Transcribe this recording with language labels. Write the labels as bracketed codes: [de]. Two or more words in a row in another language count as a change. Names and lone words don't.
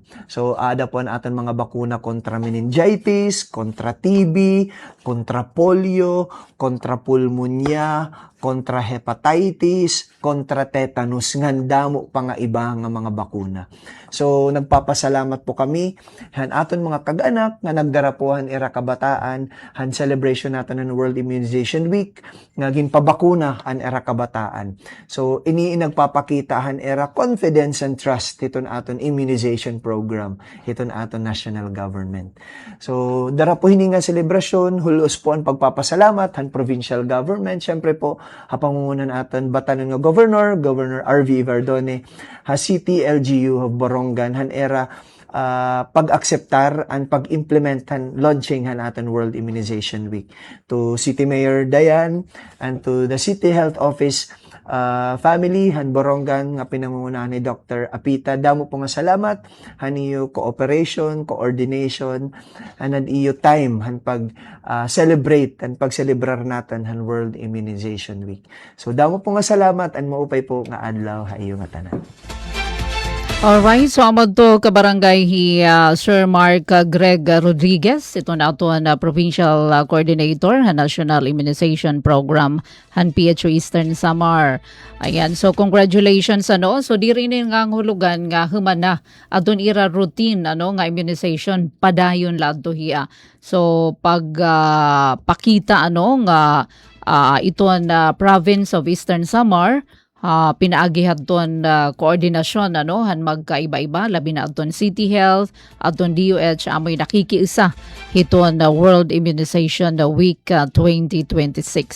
[war] So ada po ang aton mga bakuna kontra meningitis, kontra TB, kontra polio, kontra pulmonya, kontra hepatitis, kontra tetanus, ngandamo pa nga iba nga mga bakuna. So, nagpapasalamat po kami, aton mga kag-anak, nga nagdarapuhan ira kabataan, [tl] celebration natin ng World Immunization Week, [war] nga ginpabakuna ang ira kabataan. So, ini nagpapakita era [en] confidence and trust [war] hiton aton [en] immunization program, [war] hiton aton [en] national government. [war] So, darapuhin nga selebrasyon, hulos po ang pagpapasalamat, [en] provincial government, [war] syempre po, hapangungunan aton batanon nga Governor RV Verdone, ha City LGU of Borongan, han era pag-akseptar and pag-implementan launching han aton World Immunization Week. [en] To City Mayor Dayan and to the City Health Office family [war] han Borongan nga pinangungunahan ni Dr. Apita, damo po nga salamat han iyo [en] cooperation, coordination, and [war] iyo time han pag celebrate and pag-celebrar natin han World Immunization Week. So damo po nga salamat and maupay po nga adlaw ha iyo nga tanan. Alright, so amod to kabarangay Sir Mark Greg Rodriguez, ito na ito [en] Provincial Coordinator [war] han National Immunization Program han PHO Eastern Samar. Ayan, so congratulations so di rin nga ang hulugan nga humana adun ira routine nga immunization padayon ladto hiya. So pag pakita nga ito [en] province of Eastern Samar [war] pinaagi hadton koordinasyon han magkaiba-iba labi na adton City Health adton DOH amoy nakikiisa hiton World Immunization Week 2026.